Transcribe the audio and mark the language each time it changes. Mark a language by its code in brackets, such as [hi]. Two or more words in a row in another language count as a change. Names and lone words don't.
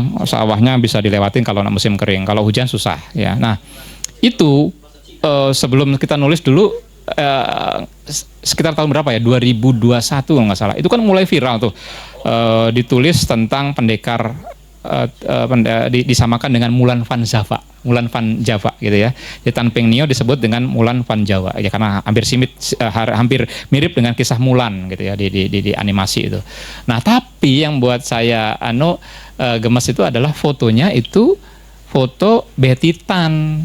[id] Sawahnya bisa dilewatin kalau musim kering. Kalau hujan susah ya. Nah, itu sebelum kita nulis dulu sekitar tahun berapa ya? 2021 kalau nggak salah. Itu kan mulai viral tuh. Ditulis tentang pendekar disamakan dengan Mulan van Java. Mulan van Java gitu ya. Jadi Tan Peng Nio disebut dengan Mulan van Jawa ya, karena hampir mirip dengan kisah Mulan gitu ya di animasi itu. Nah, tapi yang buat saya gemes itu adalah fotonya itu foto Betitan.